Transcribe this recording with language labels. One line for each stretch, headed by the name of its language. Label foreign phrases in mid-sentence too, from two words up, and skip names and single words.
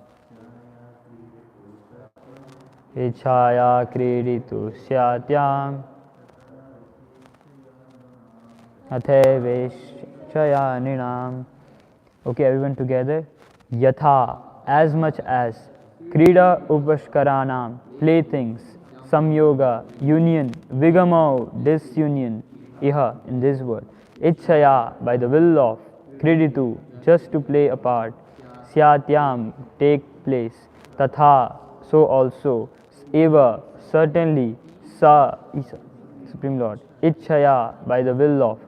Sanskrit: इच्छया क्रीडितुः स्यातां तथैवेच्छया नृणाम्.
English: Okay, everyone together. Yatha, as much as.
Sanskrit: क्रीडा उपस्करणम्, playthings.
English: Samyoga, union. Vigamo, disunion. Iha, in this world. Ichaya, by the will of. Kriditu, just to play a part. Syatyam, take place. Tatha, so also. Eva, certainly. Sa, Supreme Lord. Ichaya, by the will of.